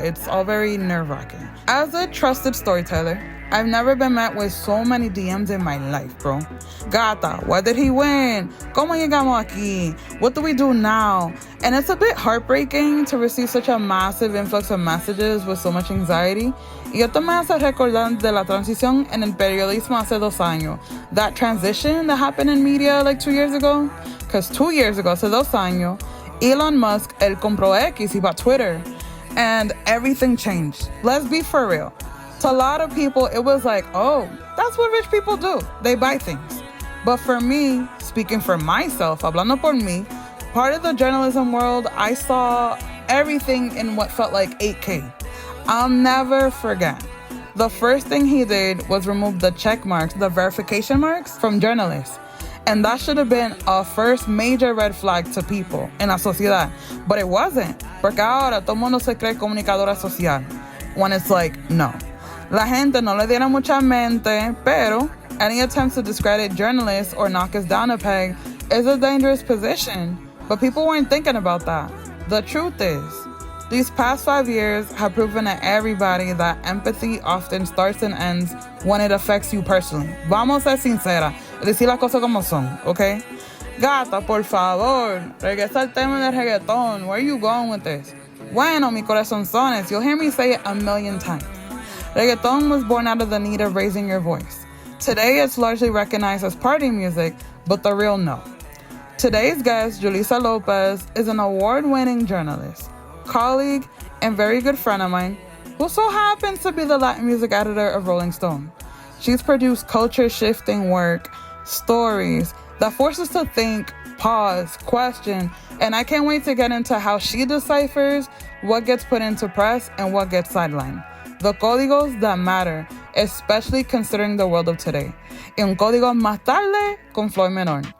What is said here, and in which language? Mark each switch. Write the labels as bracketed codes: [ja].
[en] It's all very nerve-wracking. As a trusted storyteller, I've never been met with so many DMs in my life, bro. [es] Gata, why did he win? ¿Cómo llegamos aquí? [en] What do we do now? And it's a bit heartbreaking to receive such a massive influx of messages with so much anxiety. [es] Y esto me hace recordar de la transición en el periodismo hace 2 años. [en] That transition that happened in media like 2 years ago. Because 2 years ago, hace 2 años, Elon Musk, él compró X, he bought Twitter. And everything changed. Let's be for real. To a lot of people, it was like, oh, that's what rich people do. They buy things. But for me, speaking for myself, hablando por mí, part of the journalism world, I saw everything in what felt like 8K. I'll never forget. The first thing he did was remove the check marks, the verification marks from journalists. And that should have been a first major red flag to people in la sociedad. But it wasn't. [es] Porque ahora todo el mundo se cree comunicadora social. [en] When it's like, no. La gente no le diera mucha mente, pero any attempts to discredit journalists or knock us down a peg is a dangerous position. But people weren't thinking about that. The truth is, these past 5 years have proven to everybody that empathy often starts and ends when it affects you personally. [es] Vamos a ser sincera, decir las cosas como son, okay? Gata, por favor, regresa al tema del reggaeton. [en] Where are you going with this? Bueno, mi corazonzones, you'll hear me say it a million times. Reggaeton was born out of the need of raising your voice. Today, it's largely recognized as party music, but the real no. Today's guest, Julyssa Lopez, is an award-winning journalist, colleague, and very good friend of mine, who so happens to be the Latin music editor of Rollingtone. She's produced culture-shifting work, stories that force us to think, pause, question, and I can't wait to get into how she deciphers what gets put into press and what gets sidelined. The códigos that matter, especially considering the world of today. [es] Y un código más tarde con Floyymenor.